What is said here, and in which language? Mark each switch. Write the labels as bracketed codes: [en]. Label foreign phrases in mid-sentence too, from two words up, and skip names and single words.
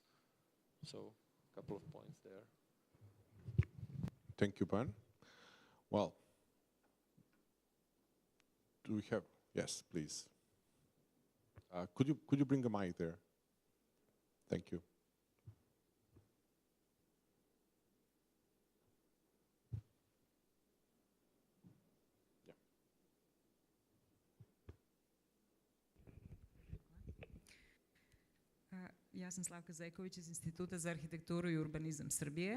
[en] So a couple of points there. Thank you, Ban. Well, do we have, yes, please. Could you bring a mic there? Thank you. [sr] Ja sam Slavka Zajković iz Instituta za arhitekturu i urbanizam Srbije.